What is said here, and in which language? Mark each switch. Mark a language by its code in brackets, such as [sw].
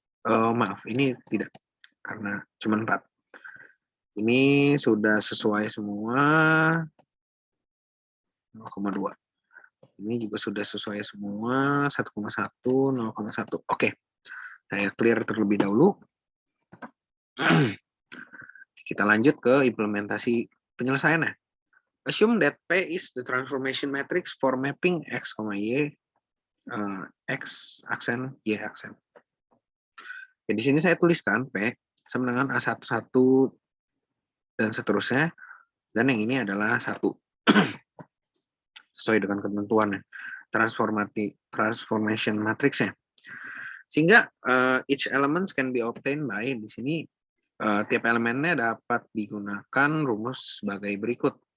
[id] Maaf, ini tidak karena cuma 4. Ini sudah sesuai semua 0,2. Ini juga sudah sesuai semua 1,1, 0,1. Oke, saya clear terlebih dahulu. Kita lanjut ke implementasi penyelesaiannya. [en] Assume that P is the transformation matrix for mapping X, Y, X aksen, Y aksen. [id] Jadi di sini saya tuliskan P sama dengan A11 dan seterusnya, dan yang ini adalah 1. Sesuai dengan ketentuannya, transformation matrixnya. Sehingga [en] each elements can be obtained by, [id] di sini tiap elemennya dapat digunakan rumus sebagai berikut.